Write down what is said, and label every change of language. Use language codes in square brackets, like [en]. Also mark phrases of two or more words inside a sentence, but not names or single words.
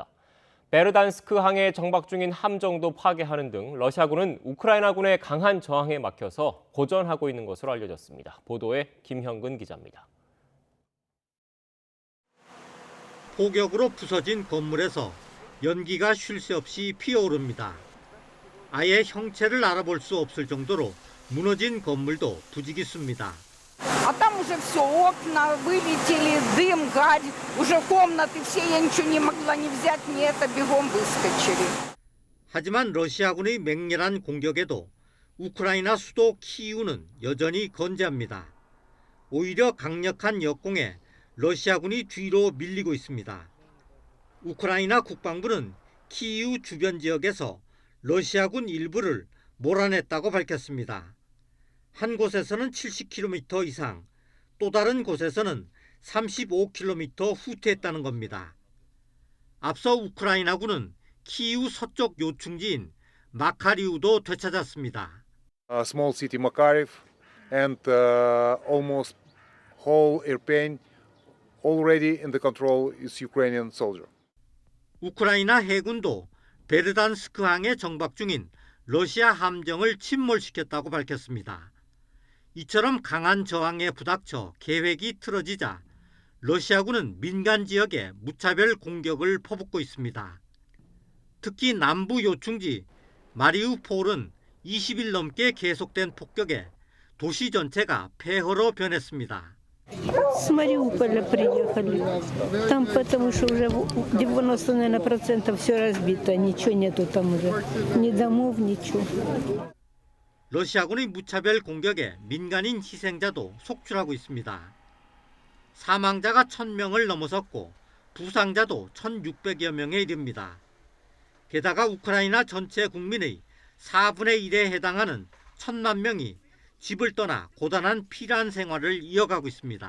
[ko] 베르단스크 항에 정박 중인 함정도 파괴하는 등 러시아군은 우크라이나군의 강한 저항에 막혀서 고전하고 있는 것으로 알려졌습니다. 보도에 김형근 기자입니다. 폭격으로 부서진 건물에서 연기가 쉴 새 없이 피어오릅니다. 아예 형체를 알아볼 수 없을 정도로 무너진 건물도 부지기수입니다. [ru] А там уже все, окна вылетели, дым, гарь, уже комнаты все, я ничего не могла ни взять, ни это, бегом выскочили. [ko] 하지만 러시아군의 맹렬한 공격에도 우크라이나 수도 키이우는 여전히 건재합니다. 오히려 강력한 역공에 러시아군이 뒤로 밀리고 있습니다. 우크라이나 국방부는 키이우 주변 지역에서 러시아군 일부를 몰아냈다고 밝혔습니다. 한 곳에서는 70km 이상, 또 다른 곳에서는 35km 후퇴했다는 겁니다. 앞서 우크라이나군은 키이우 서쪽 요충지인 마카리우도 되찾았습니다. [en] Small city Makariv and almost whole Irpin already in the control is Ukrainian soldier. [ko] 우크라이나 해군도 베르단스크 항에 정박 중인 러시아 함정을 침몰시켰다고 밝혔습니다. 이처럼 강한 저항에 부닥쳐 계획이 틀어지자 러시아군은 민간 지역에 무차별 공격을 퍼붓고 있습니다. 특히 남부 요충지 마리우폴은 20일 넘게 계속된 폭격에 도시 전체가 폐허로 변했습니다. [ru] С Мариуполя приехали. Там потому что уже 90% все разбито, ничего нету там уже. Ни домов, ничего. [ko] 러시아군의 무차별 공격에 민간인 희생자도 속출하고 있습니다. 사망자가 1,000명을 넘어섰고 부상자도 1,600여 명에 이릅니다. 게다가 우크라이나 전체 국민의 4분의 1에 해당하는 1,000만 명이 집을 떠나 고단한 피란 생활을 이어가고 있습니다.